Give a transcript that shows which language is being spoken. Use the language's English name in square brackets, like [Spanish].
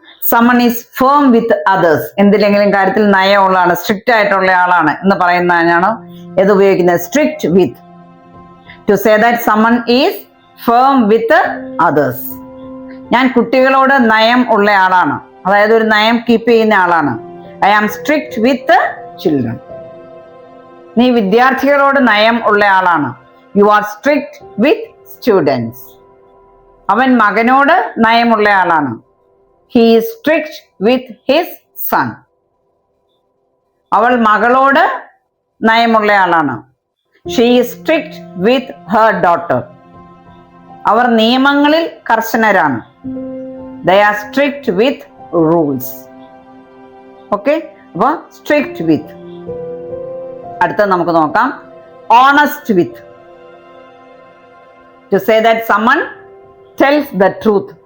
[English] someone is firm with others. [Malayalam] എന്തിലെങ്കിലും കാര്യത്തിൽ നയമുള്ളതാണ്, strict ആയിട്ടുള്ള ആളാണ് എന്ന് പറയുന്നതിനാണ് ഇത് ഉപയോഗിക്കുന്നത്, strict with. [English] To say that someone is firm with others. [Malayalam] ഞാൻ കുട്ടികളോട് നയം ഉള്ള ആളാണ്, അതായത് ഒരു നയം കീപ്പ് ചെയ്യുന്ന ആളാണ്. [English] I am strict with children. [Malayalam] നീ വിദ്യാർത്ഥികളോട് നയം ഉള്ള ആളാണ്. [English] You are strict with students. [Malayalam] അവൻ മകനോട് നയമുള്ള ആളാണ്. [English] He is strict with his son. [Malayalam] അവൾ മകളോട് നയമുള്ള ആളാണ്. [English] She is strict with her daughter. [Malayalam] അവർ നിയമങ്ങളിൽ കർശനരാണ്. [English] They are strict with rules. [Malayalam] Okay, അപ്പൊ [English] Strict with. [Malayalam] അടുത്തത് നമുക്ക് നോക്കാം, honest with. [English] To say that someone tells the truth.